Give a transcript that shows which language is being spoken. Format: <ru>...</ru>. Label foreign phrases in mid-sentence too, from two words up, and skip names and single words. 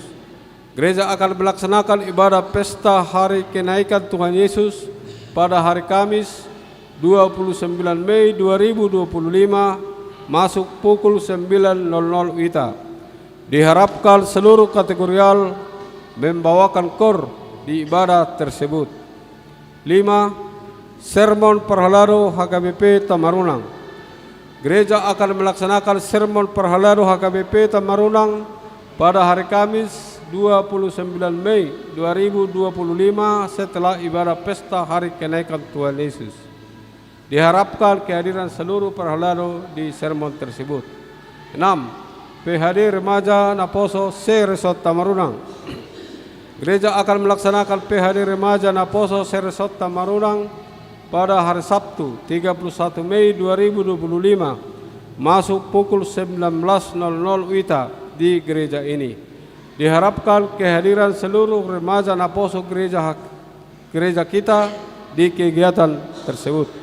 <id>Gereja akan melaksanakan ibadah pesta Hari Kenaikan Tuhan Yesus pada hari Kamis 29 Mei 2025 masuk pukul 9.00 WITA. Diharapkan seluruh kategorial membawakan kor di ibadah tersebut. 5. Sermon Perhalado HKBP Tamarunang. Gereja akan melaksanakan sermon Perhalado HKBP Tamarunang pada hari Kamis 29 Mei 2025 setelah ibadah pesta Hari Kenaikan Tuhan Yesus. Diharapkan kehadiran seluruh perhalado di sermon tersebut. 6. PHD Remaja Naposo Seresot Tamarunang. Gereja akan melaksanakan PHD Remaja Naposo Seresot Tamarunang pada hari Sabtu 31 Mei 2025 masuk pukul 19.00 WITA di gereja ini. Diharapkan kehadiran seluruh remaja Naposo gereja kita di kegiatan tersebut.</id>